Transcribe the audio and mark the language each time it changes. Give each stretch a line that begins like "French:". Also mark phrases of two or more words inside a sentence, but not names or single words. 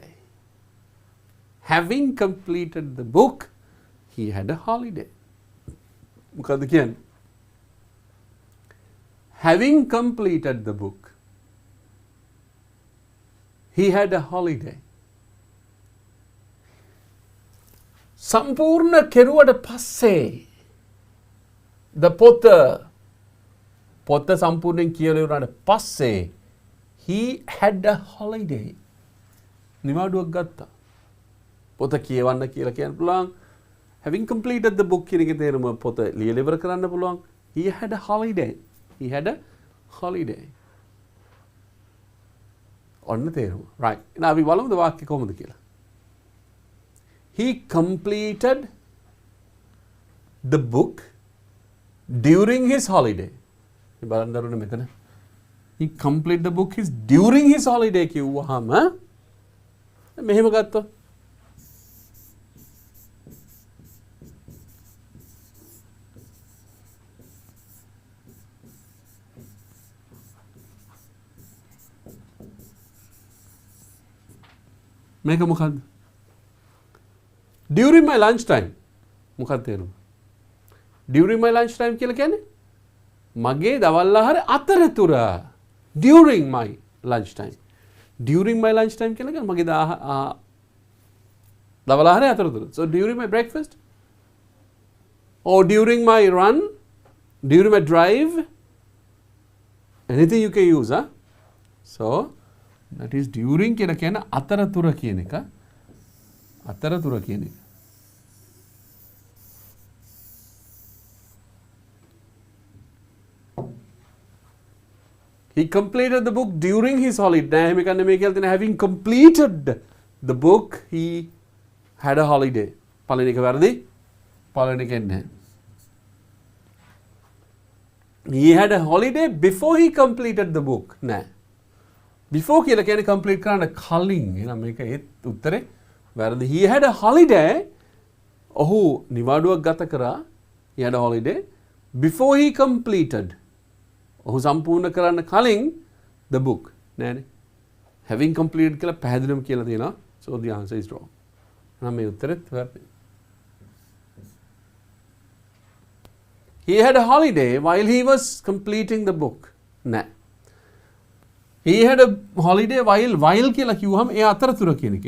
English: Having completed the book, he had a holiday.
Sinhala: මොකද කියන්නේ?
English: Having completed the book, he had a holiday.
Sinhala: සම්පූර්ණ කෙරුවට පස්සේ the පොත සම්පූර්ණයෙන් කියලා ඉවරනට පස්සේ
English: he had a holiday.
Sinhala: නිවාඩුවක් ගත්තා. පොත කියවන්න කියලා කියන්න පුළුවන්.
English: Having completed the book
Sinhala: කියන එකේ තේරුම පොත ලියලා ඉවර කරන්න පුළුවන්.
English: He had a holiday. He had a holiday.
Sinhala: ඔන්න තේරුම. right. එහෙනම් අපි බලමුද වාක්‍ය කොහොමද කියලා.
English: He completed the book during his holiday.
Sinhala: මේ බලන්න දරුවනේ මෙතන.
English: He completed the book is during his holiday
Sinhala: කිව්වහම මෙහෙම ගත්තොත් මේක මොකද්ද?
English: During my lunch time.
Sinhala: මොකක්ද තේරුම?
English: During my lunch time
Sinhala: කියලා කියන්නේ මගේ දවල් ආහාර අතරතුර.
English: During my lunch time. During my lunch time
Sinhala: කියලා කියන්නේ මගේ දවල් ආහාරය අතරතුර.
English: So during my breakfast or during my run, during my drive, anything you can use, huh? So that is during
Sinhala: කියලා කියන්නේ අතරතුර කියන එක. අතරතුර කියන එක.
English: He completed the book during his holiday.
Sinhala: දැන් එහෙම කියන්නේ මේ කියලා තියෙන
English: having completed the book he had a holiday.
Sinhala: පළවෙනි එක වැරදි. පළවෙනි එක එන්නේ.
English: He had a holiday before he completed the book.
Sinhala: නෑ. Before කියලා කියන්නේ complete කරන්න කලින්. එහෙනම් මේක ඒත් උත්තරේ වැරදි.
English: He had a holiday.
Sinhala: ඔහු නිවාඩුවක් ගත කරා.
English: He had a holiday before he completed.
Sinhala: ඔහු සම්පූර්ණ කරන්න කලින්
English: the book.
Sinhala: නෑනේ.
English: Having completed
Sinhala: කියලා පැහැදිලිවම කියලා තියෙනවා.
English: So the answer is wrong.
Sinhala: එහෙනම් මේ උත්තරෙත් වැරදි.
English: He had a holiday while he was completing the book.
Sinhala: නෑ.
English: He had a holiday while
Sinhala: කියලා කිව්වහම ඒ අතරතුර කියන එක.